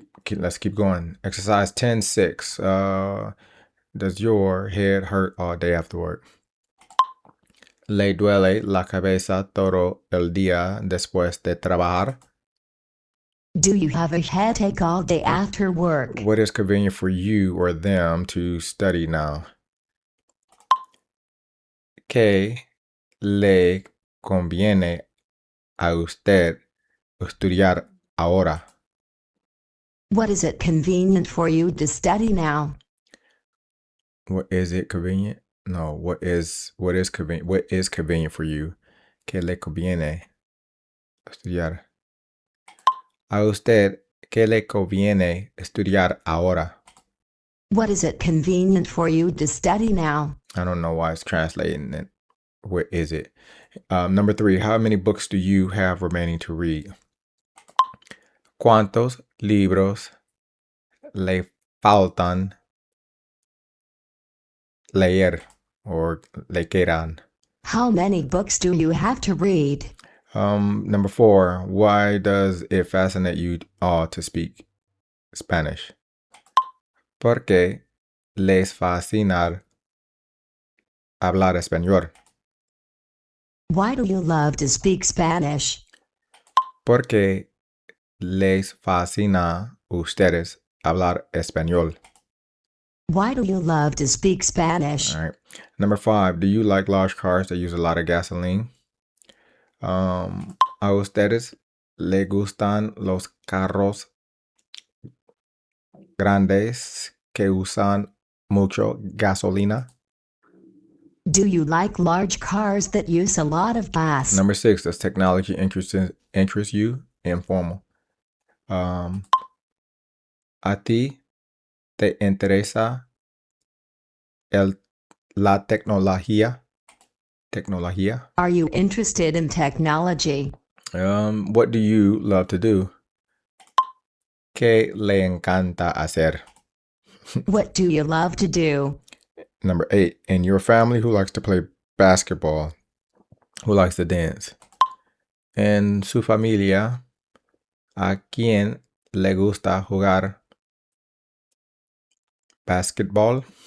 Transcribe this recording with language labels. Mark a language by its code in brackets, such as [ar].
[en] Let's keep going. Exercise 10.6. Does your head hurt all day after work? [es] ¿Le duele la cabeza todo el día después de trabajar? [en] Do you have a headache all day after work? What is convenient for you or them to study now? [es] ¿Qué le conviene a usted estudiar ahora? [en] What is it convenient for you to study now? What is it convenient? No, what is convenient? What is convenient for you? [es] ¿Qué le conviene estudiar? A usted, ¿qué le conviene estudiar ahora? [en] What is it convenient for you to study now? I don't know why it's translating it. What is it? Number 3, how many books do you have remaining to read? [es] ¿Cuántos libros le faltan leer or le quedan? [en] How many books do you have to read? Number 4, why does it fascinate you all to speak Spanish? [es] ¿Por qué les fascina hablar español? [en] Why do you love to speak Spanish? [es] ¿Por qué les fascina ustedes hablar español? [en] Why do you love to speak Spanish? All right. Number 5, do you like large cars that use a lot of gasoline? [es] ¿A ustedes les gustan los carros grandes que usan mucho gasolina? [en] Do you like large cars that use a lot of gas? Number 6, does technology interest you? Informal. [es] ¿A ti te interesa la tecnología? Tecnología. [en] Are you interested in technology? What do you love to do? [es] ¿Qué le encanta hacer? [en] What do you love to do? Number 8, in your family, who likes to play basketball? Who likes to dance? [es] En su familia, ¿a quién le gusta jugar basketball?